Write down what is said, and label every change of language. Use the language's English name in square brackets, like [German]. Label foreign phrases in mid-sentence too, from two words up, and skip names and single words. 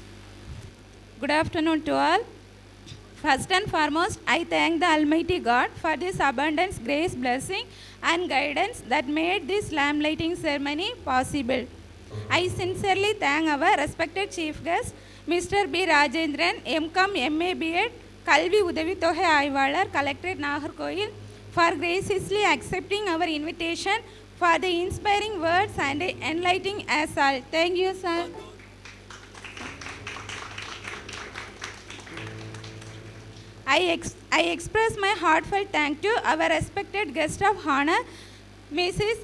[English] Good afternoon to all. First and foremost, I thank the Almighty God for this abundance, grace, blessing and guidance that made this lamp lighting ceremony possible. I sincerely thank our respected chief guest, Mr. B. Rajendran, M.Com. M.A. B.Ed, Kalvi Udavi Tohe Aivalar, Collectorate Nagarkoil, for graciously accepting our invitation for the inspiring words and enlightening us all. Thank you, sir. I express my heartfelt thanks to our respected guest of honor, Mrs.